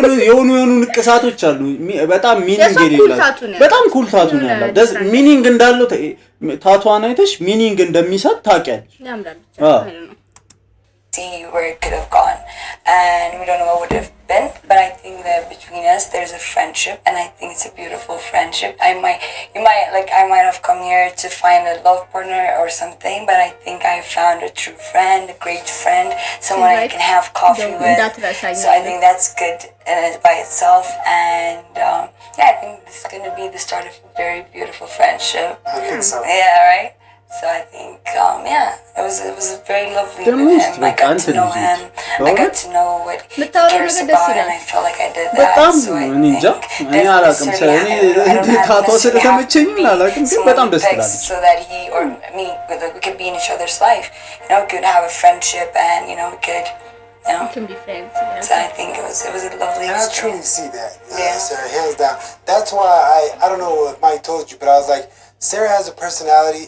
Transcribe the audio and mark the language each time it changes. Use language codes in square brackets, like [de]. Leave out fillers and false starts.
[am] የሆኑ ንቅሳቶች አሉ በጣም ሚኒንግ የሌላቸው በጣም ኩል ታቱ ነው ያለው ደስ ሚኒንግ እንዳለው ታቱዋን አይተሽ ሚኒንግ እንደሚሰጥ ታውቂያለሽ ያምራል [en] see where it could have gone and we don't know what would have been but I think that between us there's a friendship and I think it's a beautiful friendship I might have come here to find a love partner or something but I think I found a true friend a great friend someone I can have coffee with so I think that's good by itself and yeah I think this is going to be the start of a very beautiful friendship I think so yeah right so I think yeah it was a very lovely with him I got to know him I got to know what he cares about and I felt like I did that so I think [am] እኔ አላውቅም እኔ ታቷ ስለተመቸኝ አላውቅም ግን በጣም ደስ ይላል [en] so that he or me we could be in each other's life you know we could have a friendship and you know we could we can be friends so I think it was a lovely I truly see that Sarah hands down that's why I don't know if Mike told you but I was like Sarah has a personality.